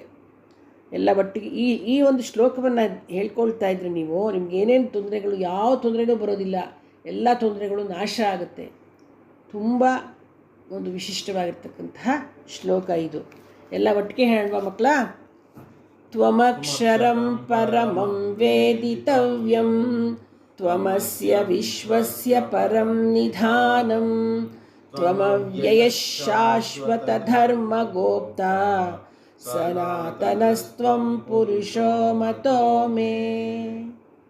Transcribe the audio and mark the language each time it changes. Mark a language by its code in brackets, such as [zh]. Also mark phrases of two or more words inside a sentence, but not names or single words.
[kn] ಎಲ್ಲ ಒಟ್ಟಿಗೆ ಈ ಒಂದು ಶ್ಲೋಕವನ್ನು ಹೇಳ್ಕೊಳ್ತಾ ಇದ್ರೆ ನೀವು, ನಿಮ್ಗೇನೇನು ತೊಂದರೆಗಳು, ಯಾವ ತೊಂದರೆನೂ ಬರೋದಿಲ್ಲ, ಎಲ್ಲ ತೊಂದರೆಗಳು ನಾಶ ಆಗುತ್ತೆ. ತುಂಬ ಒಂದು ವಿಶಿಷ್ಟವಾಗಿರ್ತಕ್ಕಂತಹ ಶ್ಲೋಕ ಇದು. ಎಲ್ಲ ಒಟ್ಟಿಗೆ ಹೇಳುವ ಮಕ್ಕಳ. [sa] त्वमक्षरं परमं वेदितव्यं त्वमस्य विश्वस्य परं निधानं त्वमव्ययः शाश्वतधर्मगोप्ता सनातनस्त्वं पुरुषो मतो मे.